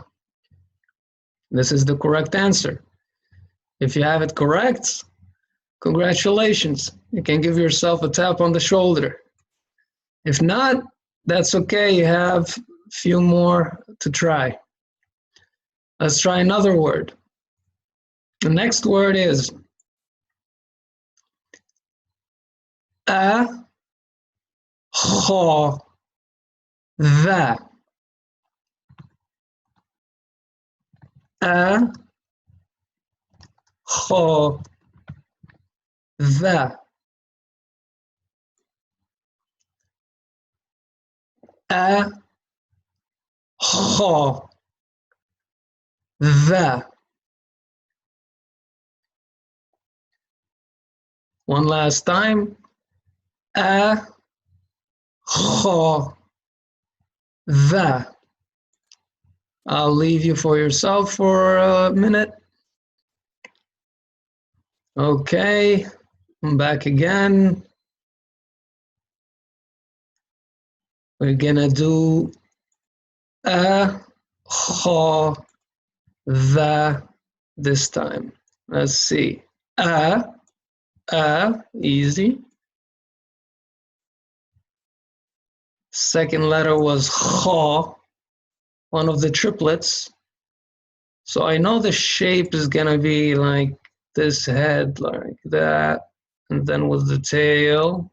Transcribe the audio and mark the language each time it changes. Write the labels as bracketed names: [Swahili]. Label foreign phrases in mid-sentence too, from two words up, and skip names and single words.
[English] This is the correct answer. If you have it correct, congratulations. You can give yourself a tap on the shoulder. If not, that's okay. You have a few more to try. Let's try another word. The next word is a, kha, va. A, kha, va. A, kha, va. One last time. A, kha, va. I'll leave you for yourself for a minute. Okay, I'm back again. We're gonna do a, kha, va this time. Let's see. A, easy. Second letter was kha, one of the triplets. So I know the shape is gonna be like this head, like that, and then with the tail.